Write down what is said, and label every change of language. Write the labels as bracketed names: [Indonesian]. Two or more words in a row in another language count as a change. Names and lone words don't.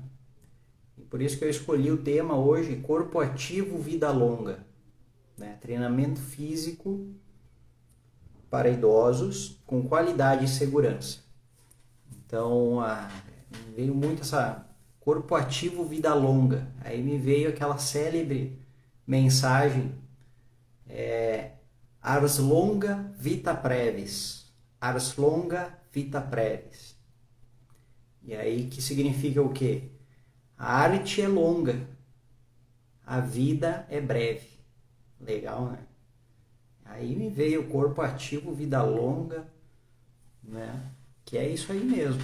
[Portuguese] E por isso que eu escolhi o tema hoje, corpo ativo, vida longa, né? Treinamento físico para idosos com qualidade e segurança. Então, veio muito essa corpo ativo, vida longa. Aí me veio aquela célebre mensagem, [Latin] Ars longa vita brevis. Ars longa vita brevis. [Portuguese] E aí que significa o quê? A arte é longa, a vida é breve. Legal, né? Aí me veio o corpo ativo, vida longa, né? Que é isso aí mesmo.